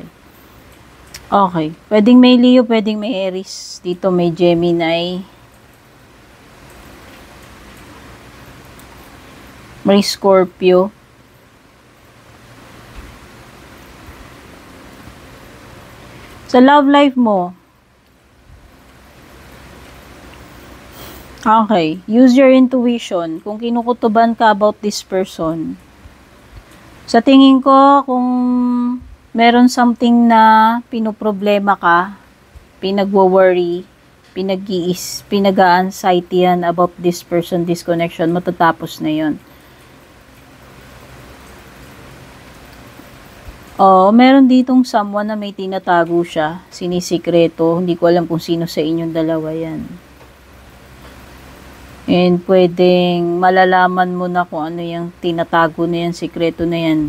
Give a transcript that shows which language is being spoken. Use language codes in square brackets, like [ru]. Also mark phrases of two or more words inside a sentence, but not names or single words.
[tl] Okay. Pwedeng may Leo, pwedeng may Aries. Dito may Gemini. May Scorpio. Sa love life mo, okay, [en] use your intuition. [tl] Kung kinukutuban ka [en] about this person, [tl] sa tingin ko, kung meron something na pinoproblema ka, pinagwo-worry, pinag-a-anxiety yan [en] about this person, this connection, [tl] matatapos na yun. Oh, meron ditong someone na may tinatago siya, sinisikreto, hindi ko alam kung sino sa inyong dalawa yan. And pwedeng malalaman mo na kung ano yung tinatago na yan, sikreto na yan.